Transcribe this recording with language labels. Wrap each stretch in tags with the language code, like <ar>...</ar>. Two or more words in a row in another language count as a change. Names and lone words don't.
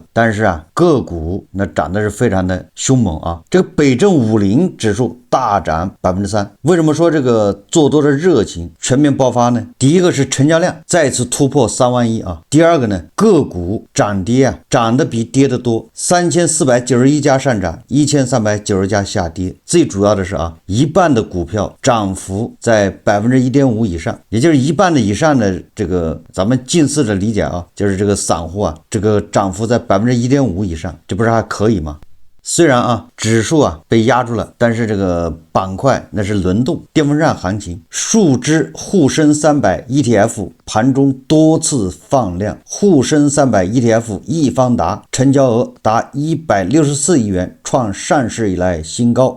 <zh>但是個股那漲的是非常的兇猛这個北證50指數大漲 3%。為什麼說這個做多的熱情全面爆發呢？第一個是成交量再次突破3萬億第二個呢，個股漲跌漲得比跌得多，3491家上漲，1390家下跌。最主要的是一半的股票漲幅在 1.5% 以上，也就是一半的以上的这個咱們近似的理解就是這個散戶這個漲幅在 1.5% 以上，這不是還可以嗎？雖然指數被壓住了，但是這個板塊那是輪動電風扇行情，數只滬深300 ETF 盤中多次放量，滬深300 ETF 一方達成交額達164億元，創上市以來新高。</zh>